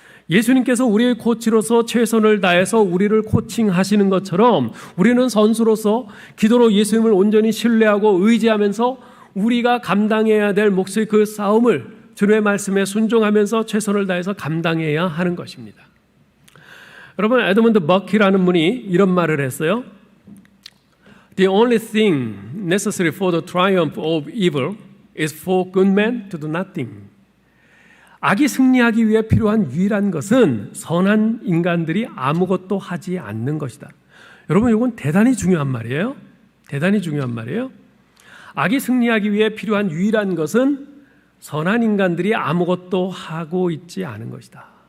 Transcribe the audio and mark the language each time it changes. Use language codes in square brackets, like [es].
[ko] 예수님께서 우리의 코치로서 최선을 다해서 우리를 코칭하시는 것처럼 우리는 선수로서 기도로 예수님을 온전히 신뢰하고 의지하면서 우리가 감당해야 될 몫의 그 싸움을 주님의 말씀에 순종하면서 최선을 다해서 감당해야 하는 것입니다. 여러분, 에드먼드 버키라는 분이 이런 말을 했어요. [en] The only thing necessary for the triumph of evil is for good men to do nothing. [ko] 악이 승리하기 위해 필요한 유일한 것은 선한 인간들이 아무것도 하지 않는 것이다. 여러분, 이건 대단히 중요한 말이에요. 대단히 중요한 말이에요. 악이 승리하기 위해 필요한 유일한 것은 선한 인간들이 아무것도 하고 있지 않은 것이다.